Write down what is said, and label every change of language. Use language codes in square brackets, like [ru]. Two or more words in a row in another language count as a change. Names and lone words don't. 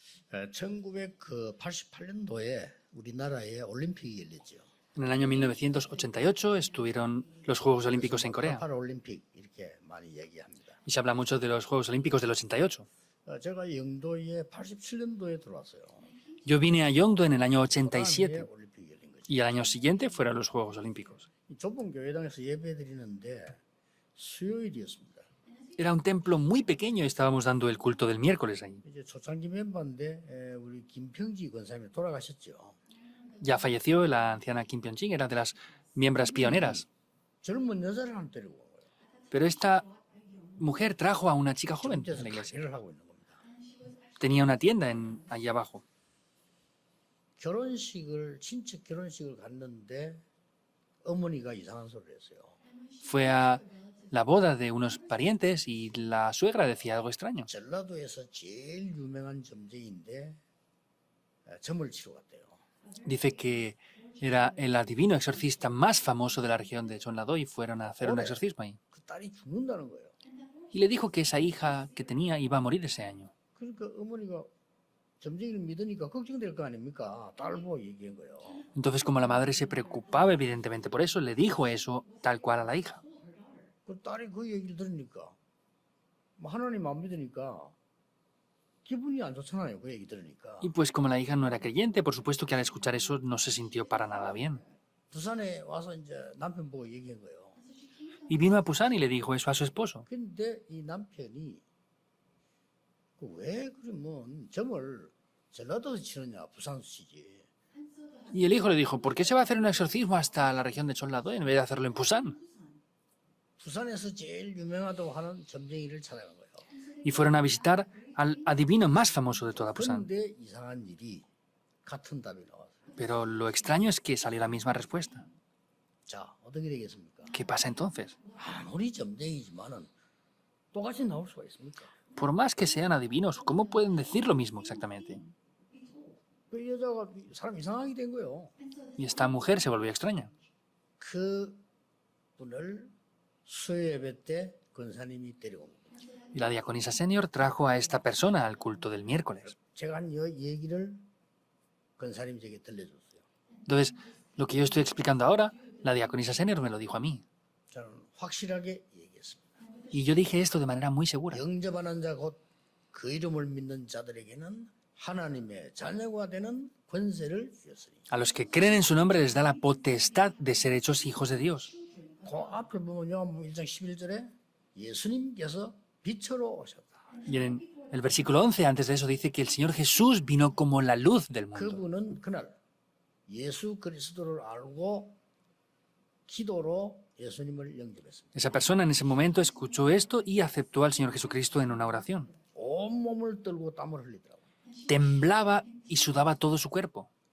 [ko] 1988년도에 우리나라에 올림픽이 열렸죠. [es] En el año 1988 estuvieron los Juegos Olímpicos en Corea. [ko] 88 올림픽 이렇게 많이 얘기합니다. [es] Y se habla mucho de los Juegos Olímpicos del 88. [ko] 제가 영도에 87년도에 들어왔어요. [es] Yo vine a Yeongdo en el año [ko] 그다음에 87 올림픽이 열린 거죠. [es] y al año siguiente fueron los Juegos Olímpicos. [ko] 이 좁은 교회당에서 예배드리는데 수요일이었습니다. [es] Era un templo muy pequeño y estábamos dando el culto del miércoles ahí. [ko] 이제 초창기 멤버인데 우리 김평지 권사님이 돌아가셨죠. [es] Ya falleció la anciana Kim Pyeong-ching, era de las miembros pioneras. [ko] 젊은 여자를 한 데리고 온 거예요. [es] Pero esta mujer trajo a una chica joven en [ko] 혼자서 [es] la iglesia. [ko] 강의를 하고 있는 겁니다. [es] Tenía una tienda allí abajo. [ko] 친척 결혼식을 갔는데 어머니가 이상한 소리를 했어요. [es] Fue a la boda de unos parientes y la suegra decía algo extraño. [ko] 전라도에서 제일 유명한 점쟁인데 점을 치러 갔대요. [es] Dice que era el adivino exorcista más famoso de la región de Jeongnam y fueron a hacer un exorcismo ahí. [ko] 그 딸이 죽는다는 거예요. [es] Y le dijo que esa hija que tenía iba a morir ese año. [ko] 그러니까 어머니가 점쟁이를 믿으니까 걱정될 거 아닙니까? 딸 보고 얘기한 거예요. [es] Entonces, como la madre se preocupaba evidentemente por eso, le dijo eso tal cual a la hija. [ko] 그 딸이 그 얘기를 들으니까 하나님 안 믿으니까 기분이 안 좋잖아요. 그 얘기 들으니까. [es] Y pues como la hija no era creyente, por supuesto que al escuchar eso no se sintió para nada bien. [ko] 부산에 와서 이제 남편 보고 얘기한 거예요. [es] Y vino a Pusan y le dijo eso a su esposo. [ko] 근데 이 남편이 왜 그러면 점을 전라도에서 치느냐 부산에서 치지. [es] Y el hijo le dijo, ¿por qué se va a hacer un exorcismo hasta la región de Jeongnam en vez de hacerlo en Pusan? [ko] 부산에서 제일 유명하다고 하는 점쟁이를 찾아간 거예요. [es] Y fueron a visitar al adivino más famoso de toda Pusan. [ko] 그런데 이상한 일이 같은 답이 나왔어요. [es] Pero lo extraño es que salió la misma respuesta. [ko] 자, 어떻게 되겠습니까? [es] ¿Qué pasa entonces? [ko] 아무리 점쟁이지만은 똑같이 나올 수가 있습니까? [es] Por más que sean adivinos, ¿cómo pueden decir lo mismo exactamente? [ko] 그 여자가 사람 이상하게 된 거예요. [es] Y esta mujer se volvió extraña. [ko] 그 분을 수요 예배 때 권사님이 데려온 겁니다. [es] Y la diaconisa senior trajo a esta persona al culto del miércoles. [ko] 제가 한 이 얘기를 권사님이 제게 들려줬어요. [es] Entonces, lo que yo estoy explicando ahora, la diaconisa senior me lo dijo a mí. [ko] 저는 확실하게 얘기했습니다. [es] Y yo dije esto de manera muy segura. [ko] 영접하는 자 곧 그 이름을 믿는 자들에게는 하나님의 자녀가 되는 권세를 주셨으니. [es] A los que creen en su nombre les da la potestad de ser hechos hijos de Dios. [ko] 그 앞에 보면 요한복음 1장 11절에 예수님께서 빛으로 오셨다. [es] Y en el versículo 11, antes de eso, dice que el Señor Jesús vino como la luz del mundo. [ko] 그분은 그날 예수 그리스도를 알고 기도로 예수님을 영접했습니다. [es] Esa persona en ese momento escuchó esto y aceptó al Señor Jesucristo en una oración. [ko] 온몸을 떨고 땀을 흘리더라고요. [es] Temblaba y sudaba todo su cuerpo.